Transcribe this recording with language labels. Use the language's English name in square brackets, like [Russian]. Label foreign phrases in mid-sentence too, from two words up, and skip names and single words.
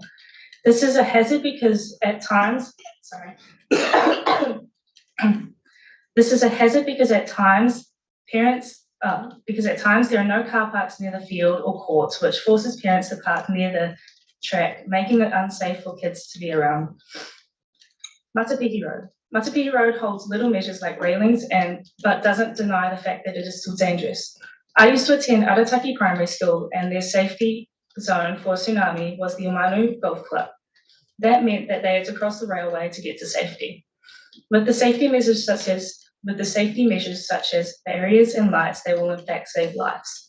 [English] This is a hazard because at times, there are no car parks near the field or courts, which forces parents to park near the track, making it unsafe for kids to be around. Matapihi Road. Matapihi Road holds little measures like railings but doesn't deny the fact that it is still dangerous. I used to attend Arataki Primary School, and their safety zone for tsunami was the Omanu Golf Club. That meant that they had to cross the railway to get to safety. With the safety measures such as barriers and lights, they will in fact save lives.